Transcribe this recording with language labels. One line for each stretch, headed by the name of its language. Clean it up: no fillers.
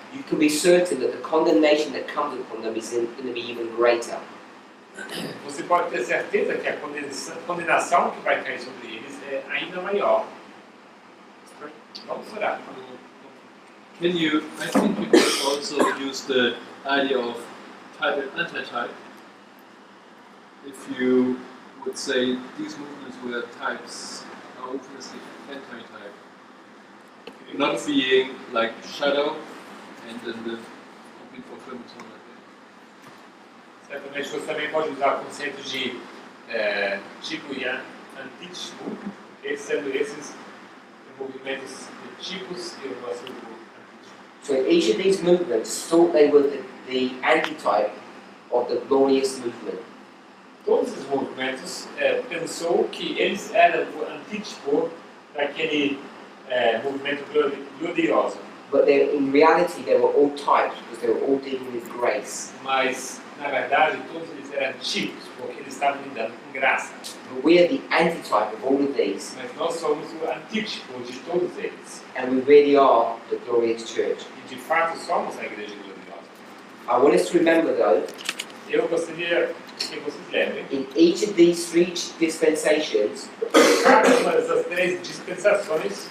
English: you can be certain that the condemnation that comes upon them is going to be even greater.
Portuguese: você pode ter certeza que a condenação que vai cair sobre eles é ainda maior. Vamos orar.
English: I think you could also use the idea of type and anti-type. If you would say these movements were types, are obviously anti-type. Not being like shadow and then the complete fulfillment, something like that.
Portuguese: Certamente você também pode usar o conceito de tipo e antítipo, sendo esses movimentos de tipos e o nosso antítipo.
English: So each of these movements thought they were the antitype of the glorious movement.
Portuguese: Todos esses movimentos pensou que eles eram o antítipo daquele movimento glorioso.
English: But in reality, they were all types because they were all dealing with grace.
Portuguese: Mas, na verdade, todos eles eram tipos, porque eles estavam lidando com graça.
English: But we are the antitype of all of these,
Portuguese: Mas nós somos o antítipo de todos eles.
English: and we really are the glorious church.
Portuguese: E, de fato, somos a igreja gloriosa.
English: I want us to remember, though,
Portuguese: Eu gostaria que vocês lembrem,
English: in each of these three dispensations,
Portuguese: cada uma dessas três dispensações,